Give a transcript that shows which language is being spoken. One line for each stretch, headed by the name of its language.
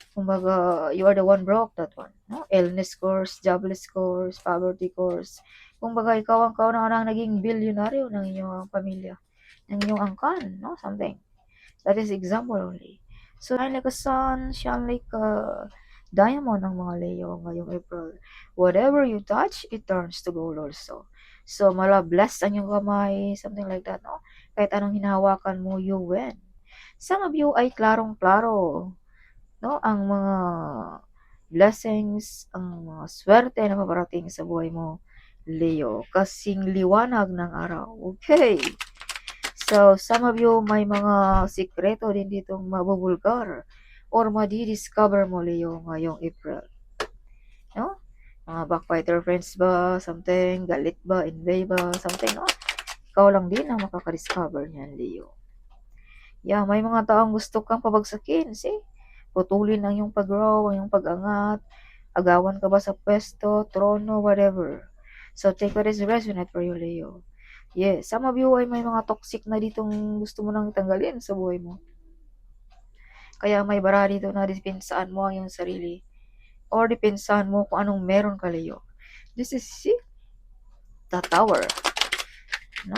Filipino: Kumbaga,
English: you are the one broke that one. No? Illness course, jobless course, poverty course.
Filipino: Kumbaga, ikaw ang kauna-unang naging bilyonaryo ng inyong pamilya, ng inyong angkan, no? Something.
English: That is example only. So, shine like a sun, shine like a diamond
Filipino: ang mga Leo ngayong April.
English: Whatever you touch, it turns to gold also.
Filipino: So, blessed ang iyong kamay, something like that, no? Kahit anong hinahawakan mo,
English: you win. Some of you
Filipino: ay klarong-klaro,
English: no?
Filipino: Ang mga blessings, ang mga swerte na paparating sa buhay mo, Leo. Kasing liwanag ng araw.
English: Okay. So, some of you
Filipino: may mga sikreto din ditong mabubulgar or madi-discover mo, Leo, ngayong April. No?
English: Mga backbiter friends ba, something, galit ba, envy ba, something, no?
Filipino: Ikaw lang din ang makaka-discover niyan, Leo. Yeah, may mga taong gusto kang pabagsakin,
English: see?
Filipino: Putulin ang iyong pag-grow, ang iyong pag-angat, agawan ka ba sa pwesto, trono, whatever.
English: So, take what is resonate for you, Leo.
Filipino: Yes,
English: some of you
Filipino: ay may mga toxic na ditong gusto mo nang tanggalin sa buhay mo. Kaya may bara dito na dipensaan mo ang iyong sarili. Or dipensaan mo kung anong meron ka, Leo.
English: This is the tower.
Filipino: No?